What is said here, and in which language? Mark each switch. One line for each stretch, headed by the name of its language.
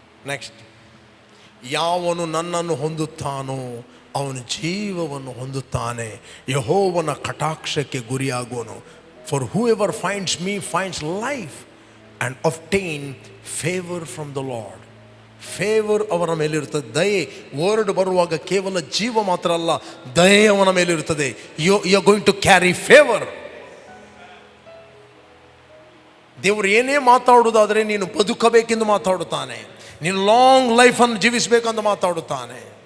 Kannada: Next, ಯಾವನು ನನ್ನನ್ನು ಹೊಂದುತ್ತಾನೋ ಅವನು ಜೀವವನ್ನು ಹೊಂದುತ್ತಾನೆ, ಯೆಹೋವನ ಕಟಾಕ್ಷಕ್ಕೆ ಗುರಿಯಾಗುವನು.
English: For whoever finds me finds life and obtain favor from the Lord.
Kannada: Favour ಅವನ ಮೇಲಿರುತ್ತದೆ. ದಯೆ ವರ್ಡ್ ಬರುವಾಗ ಕೇವಲ ಜೀವ ಮಾತ್ರ ಅಲ್ಲ, ದಯೆ ಅವನ ಮೇಲಿರುತ್ತದೆ.
English: You are going to carry favour.
Kannada: ದೇವರು ಏನೇ ಮಾತಾಡುವುದಾದರೆ ನೀನು ಬದುಕಬೇಕೆಂದು ಮಾತಾಡುತ್ತಾನೆ, ನೀನು ಲಾಂಗ್ ಲೈಫನ್ನು ಜೀವಿಸಬೇಕಂತ ಮಾತಾಡುತ್ತಾನೆ.